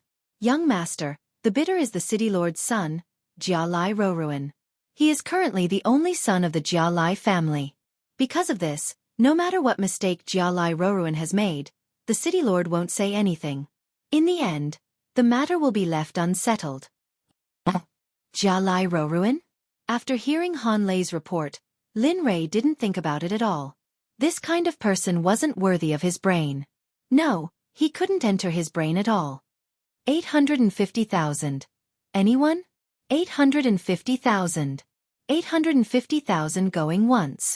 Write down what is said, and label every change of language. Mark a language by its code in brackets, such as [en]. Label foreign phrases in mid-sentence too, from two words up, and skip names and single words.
[en] Young master, the bidder is the city lord's son, Jia Lai Roruan. He is currently the only son of the Jia Lai family. Because of this, no matter what mistake Jia Lai Roruan has made, the city lord won't say anything. In the end, the matter will be left unsettled. Jia Lai Roruan? After hearing Han Lei's report, Lin Rei didn't think about it at all. This kind of person wasn't worthy of his brain. No, he couldn't enter his brain at all. 850,000. Anyone? 850,000. 850,000 going once.